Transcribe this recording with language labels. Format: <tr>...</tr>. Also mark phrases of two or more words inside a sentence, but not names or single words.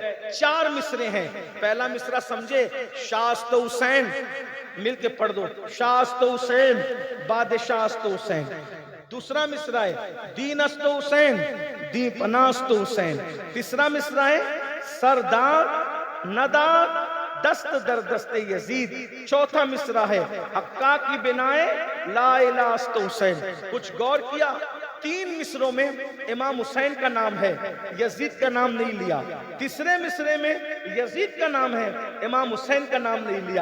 <ur>4 مصرے ہیں۔ پہلا مصرع سمجھے،</ur> <fa>شاہ است حسین،</fa> <ur>مل کے پڑھ دو،</ur> <fa>شاہ است حسین، بادشاہ است حسین۔</fa> <ur>دوسرا مصرع ہے</ur> <fa>دین است حسین، دین پناہ است حسین۔</fa> <ur>تیسرا مصرع ہے</ur> <fa>سردار نداد دست در دست یزید۔</fa> <ur>چوتھا مصرع ہے</ur> <fa>حقا کی بنائے لا الہ است حسین۔</fa> <ur>کچھ غور کیا، 3 مصروں میں امام حسین کا نام ہے، یزید کا نام نہیں لیا۔ تیسرے مصرے میں یزید کا نام ہے، امام حسین کا نام نہیں لیا۔</ur>